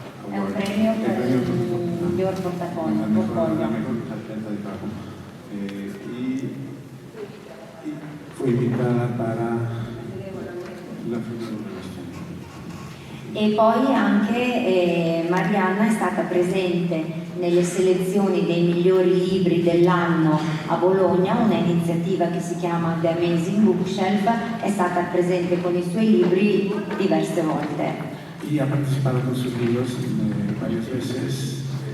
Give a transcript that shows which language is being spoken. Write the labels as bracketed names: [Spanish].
[Italian] è un premio per il miglior portafoglio. [Spanish] la mejor carpeta de trabajo. Y fue invitada para la Fe. [Italian] E poi anche Mariana è stata presente nelle selezioni dei migliori libri dell'anno a Bologna, una iniziativa che si chiama The Amazing Bookshelf, è stata presente con i suoi libri diverse volte. [Spanish] Y ha participado con sus libros varias veces